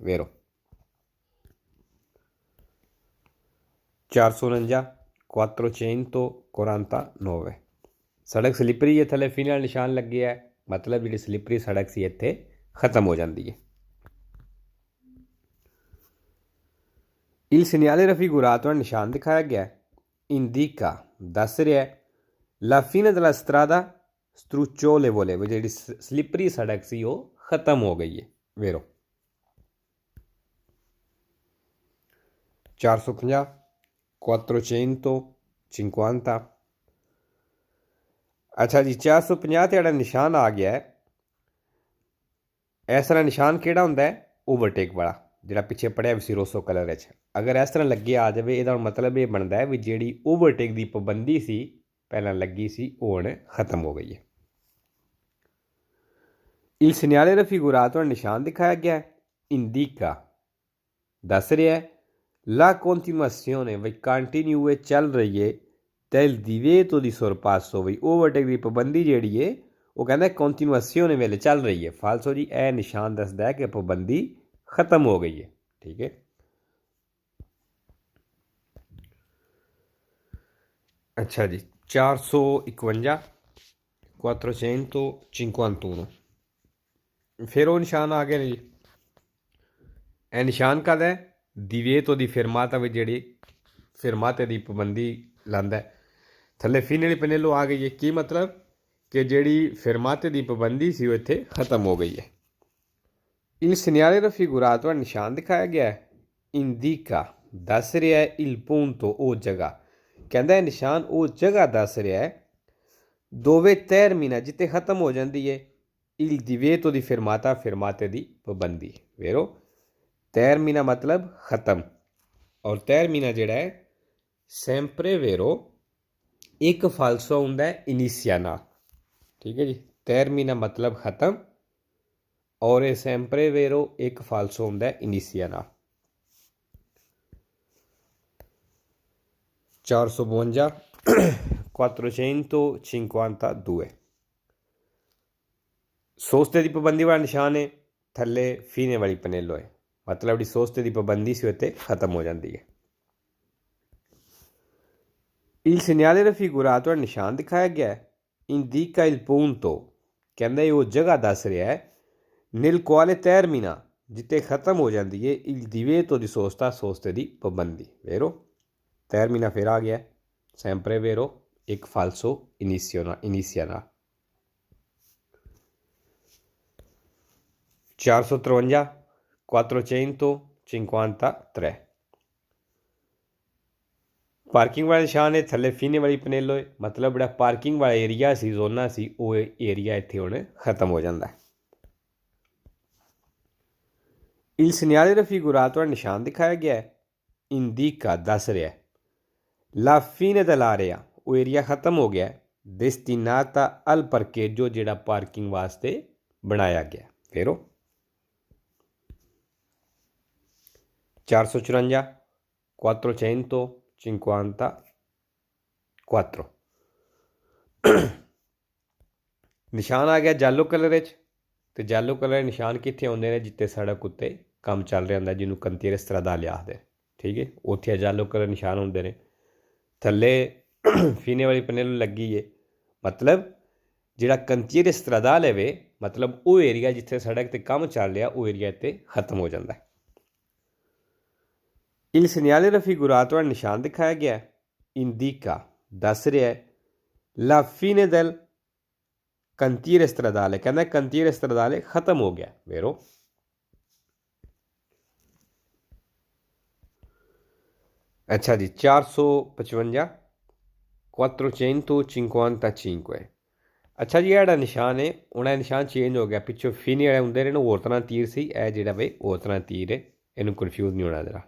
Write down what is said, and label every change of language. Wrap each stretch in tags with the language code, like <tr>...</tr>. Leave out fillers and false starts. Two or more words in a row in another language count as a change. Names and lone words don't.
<pa>ਵੇਰੋ 449 449 ਸੜਕ ਸਲਿਪਰੀ ਹੈ ਥੱਲੇ ਫੀਨਲ ਨਿਸ਼ਾਨ ਲੱਗਿਆ ਹੈ ਮਤਲਬ ਜਿਹੜੀ ਸਲਿਪਰੀ ਸੜਕ ਸੀ ਇੱਥੇ ਖਤਮ ਹੋ ਜਾਂਦੀ ਹੈ।</pa> <it>il segnale raffigurato</it> <pa>ਨਿਸ਼ਾਨ ਦਿਖਾਇਆ ਗਿਆ indica ਦੱਸ ਰਿਹਾ</pa> <it>la fine della strada strucciolevole</it> <pa>ਜਿਹੜੀ ਸਲਿਪਰੀ ਸੜਕ ਸੀ ਉਹ ਖਤਮ ਹੋ ਗਈ ਹੈ। ਵੇਰੋ 450 450</pa> <hi>अच्छा जी</hi> <pa>450 ਤੇ ਜਿਹੜਾ ਨਿਸ਼ਾਨ ਆ ਗਿਆ ਹੈ ਇਸ ਤਰ੍ਹਾਂ ਨਿਸ਼ਾਨ ਕਿਹੜਾ ਹੁੰਦਾ ਹੈ ਓਵਰਟੇਕ ਵਾਲਾ ਜਿਹੜਾ ਪਿੱਛੇ ਪੜਿਆ ਵੀ ਸੀ ਰੋਸੋ ਕਲਰ ਵਿੱਚ। ਅਗਰ ਇਸ ਤਰ੍ਹਾਂ ਲੱਗਿਆ ਆ ਜਾਵੇ ਇਹਦਾ ਮਤਲਬ ਇਹ ਬਣਦਾ ਹੈ ਵੀ ਜਿਹੜੀ ਓਵਰਟੇਕ ਦੀ ਪਾਬੰਦੀ ਸੀ ਪਹਿਲਾਂ ਲੱਗੀ ਸੀ ਉਹ ਹੁਣ ਖਤਮ ਹੋ ਗਈ ਹੈ।</pa> <it>il segnale raffigurato</it> <pa>ਨਿਸ਼ਾਨ ਦਿਖਾਇਆ ਗਿਆ indica ਦੱਸ ਰਿਹਾ ਹੈ</pa> <it>la continuazione</it> <pa>ਵੀ ਕੰਟੀਨਿਊ ਚੱਲ ਰਹੀ ਹੈ</pa> <it>del divieto di sorpasso</it> <pa>ਵੀ ਓਵਰਟੇਕ ਦੀ ਪਾਬੰਦੀ ਜਿਹੜੀ ਹੈ ਉਹ ਕਹਿੰਦਾ ਕੰਟੀਨਿਊazione ਵੇਲੇ ਚੱਲ ਰਹੀ ਹੈ। ਫਾਲਸੋ ਜੀ ਇਹ ਨਿਸ਼ਾਨ ਦੱਸਦਾ ਹੈ ਕਿ ਪਾਬੰਦੀ ਖਤਮ ਹੋ ਗਈ ਹੈ। ਠੀਕ ਹੈ</pa> <hi>अच्छा जी 451 451 फिर वो निशान आ गए ने जी।</hi> <pa>ਇਹ ਨਿਸ਼ਾਨ ਕਦ ਹੈ divieto ਦੀ fermata ਵਿੱਚ ਜਿਹੜੀ fermate ਦੀ ਪਾਬੰਦੀ ਲਾਉਂਦਾ ਥੱਲੇ ਫੀਨ ਵਾਲੀ ਪਨੇਲੋ ਆ ਗਈ ਹੈ। ਕੀ ਮਤਲਬ ਕਿ ਜਿਹੜੀ fermate ਦੀ ਪਾਬੰਦੀ ਸੀ ਉਹ ਇੱਥੇ ਖਤਮ ਹੋ ਗਈ ਹੈ।</pa> <it>il segnale raffigurato</it> <pa>ਨਿਸ਼ਾਨ ਦਿਖਾਇਆ ਗਿਆ indica ਦੱਸ ਰਿਹਾ ਹੈ</pa> <it>il punto</it> <pa>ਉਹ ਜਗ੍ਹਾ ਕਹਿੰਦਾ ਹੈ ਨਿਸ਼ਾਨ ਉਹ ਜਗ੍ਹਾ ਦੱਸ ਰਿਹਾ ਹੈ</pa> <it>dove termina</it> <pa>ਜਿੱਥੇ ਖਤਮ ਹੋ ਜਾਂਦੀ ਹੈ</pa> <it>il divieto di fermata fermate</it> <pa>ਦੀ ਪਾਬੰਦੀ। ਵੇਰੋ termina</pa> <hi>मतलब ख़त्म और</hi> <pa>termina ਜਿਹੜਾ ਹੈ</pa> <it>sempre vero</it> <pa>ਇੱਕ ਫਾਲਸੋ ਹੁੰਦਾ ਹੈ ਇਨੀਸ਼ੀਆ ਨਾਲ। ਠੀਕ ਹੈ ਜੀ termina</pa> <hi>मतलब ख़त्म और</hi> <pa>ਇਹ</pa> <it>sempre vero</it> <pa>ਇੱਕ ਫਾਲਸੋ ਹੁੰਦਾ ਹੈ ਇਨੀਸ਼ੀਆ ਨਾਲ। 452 452 ਸੋਸਤੇ ਦੀ ਪਾਬੰਦੀ ਵਾਲਾ ਨਿਸ਼ਾਨ ਹੈ ਥੱਲੇ ਫੀਨੇ ਵਾਲੀ ਪਨੇਲੋ ਹੈ ਮਤਲਬ ਜਿਹੜੀ ਸੋਸਤੇ ਦੀ ਪਾਬੰਦੀ ਸੀ ਉੱਤੇ ਖਤਮ ਹੋ ਜਾਂਦੀ ਹੈ।</pa> <it>il segnale raffigurato</it> <pa>ਨਿਸ਼ਾਨ ਦਿਖਾਇਆ ਗਿਆ</pa> <it>indica il punto</it> <pa>ਕਹਿੰਦਾ ਇਹ ਉਹ ਜਗ੍ਹਾ ਦੱਸ ਰਿਹਾ ਹੈ</pa> <it>nel quale termina</it> <pa>ਜਿੱਥੇ ਖਤਮ ਹੋ ਜਾਂਦੀ ਹੈ</pa> <it>il divieto di sosta</it> <pa>ਸੋਸਤੇ ਦੀ ਪਾਬੰਦੀ।</pa> <it>vero termina</it> <pa>ਫਿਰ ਆ ਗਿਆ</pa> <it>sempre vero ਇੱਕ falso inizia ਨਾਲ।</it> <pa>453 453 ਸੋਸਤੇ ਪਾਰਕਿੰਗ ਵਾਲਾ ਨਿਸ਼ਾਨ ਹੈ, ਥੱਲੇ ਫੀਨੇ ਵਾਲੀ ਪਨੇਲੋ ਹੈ, ਮਤਲਬ ਜਿਹੜਾ ਪਾਰਕਿੰਗ ਵਾਲਾ ਏਰੀਆ ਸੀ, ਜ਼ੋਨਾ ਸੀ, ਉਹ ਏਰੀਆ ਇੱਥੇ ਹੁਣ ਖਤਮ ਹੋ ਜਾਂਦਾ।</pa> <it>Il segnale raffigurato al</it> <pa>ਨਿਸ਼ਾਨ ਦਿਖਾਇਆ ਗਿਆ ਹੈ,</pa> <it>indica</it> <pa>ਦੱਸ ਰਿਹਾ</pa> <it>la fine dell'area,</it> <pa>ਉਹ ਏਰੀਆ ਖਤਮ ਹੋ ਗਿਆ,</pa> <it>destinata al parcheggio,</it> <pa>ਜਿਹੜਾ ਪਾਰਕਿੰਗ ਵਾਸਤੇ ਬਣਾਇਆ ਗਿਆ। ਫਿਰ ਉਹ 454 454 ਨਿਸ਼ਾਨ ਆ ਗਿਆ ਜਾਲੋ ਕਲਰ ਵਿੱਚ। ਅਤੇ ਜਾਲੋ ਕਲਰ ਨਿਸ਼ਾਨ ਕਿੱਥੇ ਆਉਂਦੇ ਨੇ? ਜਿੱਥੇ ਸੜਕ ਉੱਤੇ ਕੰਮ ਚੱਲ ਰਿਹਾ ਹੁੰਦਾ, ਜਿਹਨੂੰ</pa> <it>cantiere stradale</it> <pa>ਆਖਦੇ। ਠੀਕ ਹੈ, ਉੱਥੇ ਜਾਲੋ ਕਲਰ ਨਿਸ਼ਾਨ ਹੁੰਦੇ ਨੇ। ਥੱਲੇ ਫੀਨੇ ਵਾਲੀ ਪਨੇਲੋ ਲੱਗੀ ਹੈ, ਮਤਲਬ ਜਿਹੜਾ</pa> <it>cantiere stradale</it> <pa>ਵੇ, ਮਤਲਬ ਉਹ ਏਰੀਆ ਜਿੱਥੇ ਸੜਕ 'ਤੇ ਕੰਮ ਚੱਲ ਰਿਹਾ, ਉਹ ਏਰੀਆ ਇੱਥੇ ਖਤਮ ਹੋ ਜਾਂਦਾ।</pa> <it>Il segnale raffigurato al</it> <pa>ਨਿਸ਼ਾਨ ਦਿਖਾਇਆ ਗਿਆ,</pa> <it>indica</it> <pa>ਦੱਸ ਰਿਹਾ</pa> <it>la fine del cantiere stradale, ਕਹਿੰਦਾ cantiere stradale</it> <pa>ਖਤਮ ਹੋ ਗਿਆ।</pa> <it>vero?</it> <pa>ਅੱਛਾ ਜੀ, 455 455। ਅੱਛਾ ਜੀ, ਇਹ ਜਿਹੜਾ ਨਿਸ਼ਾਨ ਹੈ, ਉਹਨਾਂ ਦਾ ਨਿਸ਼ਾਨ ਚੇਂਜ ਹੋ ਗਿਆ। ਪਿੱਛੋਂ ਫੀਨੇ ਵਾਲੇ ਹੁੰਦੇ ਨੇ, ਹੋਰ ਤਰ੍ਹਾਂ ਤੀਰ ਸੀ, ਇਹ ਜਿਹੜਾ ਵੇ ਹੋਰ ਤਰ੍ਹਾਂ ਤੀਰ ਹੈ, ਇਹਨੂੰ ਕਨਫਿਊਜ਼ ਨਹੀਂ ਹੋਣਾ ਜਰਾ।</pa>